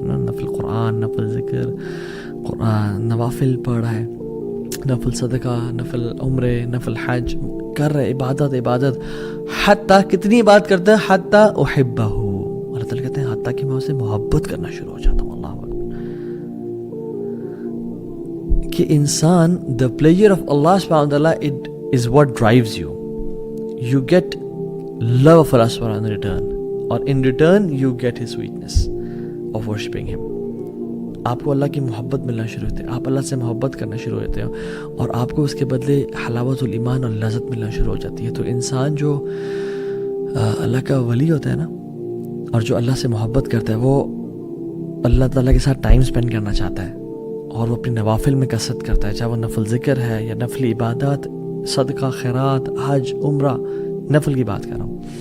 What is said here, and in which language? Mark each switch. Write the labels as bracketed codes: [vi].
[ur] نفل قرآن, نفل ذکر, قرآن, نوافل پڑھ رہا ہے, نفل صدقہ, نفل عمرے, نفل حج کر رہے, عبادت حتیٰ کتنی بات کرتا ہے, حتیٰ أُحِبَّهُ. اللہ تعالیٰ کہتے ہیں حتیٰ کہ میں اسے محبت کرنا شروع ہو جاتا ہوں. اللہ اکبر. کہ انسان [en] the pleasure of Allah subhanahu wa ta'ala, it is what drives you. You get love of Allah subhanahu in return, اور in return you get his sweetness of worshipping him. [ur] آپ کو اللہ کی محبت ملنا شروع ہوتی ہے, آپ اللہ سے محبت کرنا شروع ہوتے ہیں اور آپ کو اس کے بدلے حلاوت الایمان اور لذت ملنا شروع ہو جاتی ہے. تو انسان جو اللہ کا ولی ہوتا ہے نا, اور جو اللہ سے محبت کرتا ہے, وہ اللہ تعالیٰ کے ساتھ ٹائم اسپینڈ کرنا چاہتا ہے اور وہ اپنی نوافل میں کثرت کرتا ہے, چاہے وہ نفل ذکر ہے یا نفل عبادات, صدقہ, خیرات, حج, عمرہ, نفل کی بات کر رہا ہوں.